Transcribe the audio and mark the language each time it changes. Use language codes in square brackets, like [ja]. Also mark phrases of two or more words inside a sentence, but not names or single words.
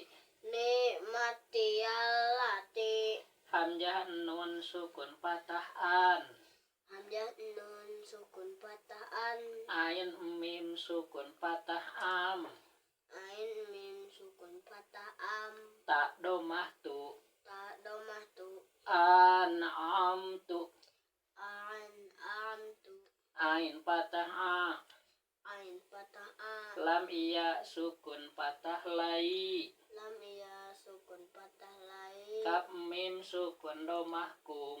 [ar] نعمتي التي. همزة نون سكون فتحة أَنْ. همزة نون سكون فتحة أَنْ. عين ميم سكون فتحة عَمْ. عين ميم سكون فتحة عَمْ. تاء ضمة تُ. تاء ضمة تُ. An'amtu. An'amtu. عين فتحة عَ. عين فتحة عَ. لام ياء سكون فتحة لَيْ. لام ياء سكون فتحة لَيْ. كاف ميم سكون ضمة كُمْ.